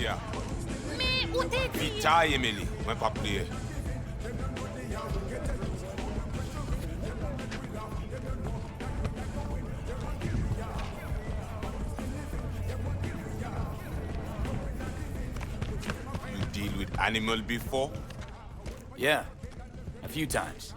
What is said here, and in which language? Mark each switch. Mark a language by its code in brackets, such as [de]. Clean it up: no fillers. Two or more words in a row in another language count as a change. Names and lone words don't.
[ht] Vita, Emily. Mwen pa pliye. [en] You deal with animal before? Yeah, a few times.